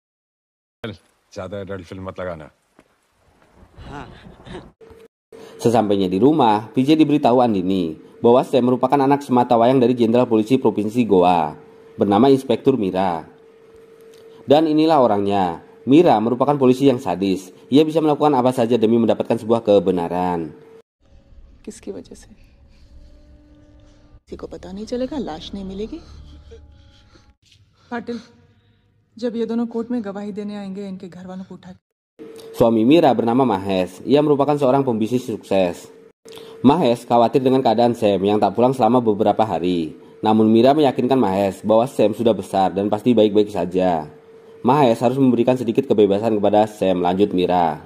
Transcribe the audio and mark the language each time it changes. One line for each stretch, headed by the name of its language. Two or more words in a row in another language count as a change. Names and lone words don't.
Indonesian: Sesampainya di rumah, Vijay diberitahu Andini bahwa Sam merupakan anak sematawayang dari Jenderal Polisi Provinsi Goa, bernama Inspektur Mira. Dan inilah orangnya. Mira merupakan polisi yang sadis. Ia bisa melakukan apa saja demi mendapatkan sebuah kebenaran.
Hindi: किसकी वजह से? किसी को पता नहीं चलेगा, लाश नहीं मिलेगी। पाटिल, जब ये दोनों कोर्ट में गवाही देने आएंगे, इनके घर वालों को उठा।
Indonesian: Suami Mira bernama Mahesh. Ia merupakan seorang pembisnis sukses. Mahesh khawatir dengan keadaan Sam yang tak pulang selama beberapa hari. Namun Mira meyakinkan Mahesh bahwa Sam sudah besar dan pasti baik-baik saja. Mahesh harus memberikan sedikit kebebasan kepada Sam, lanjut Mira.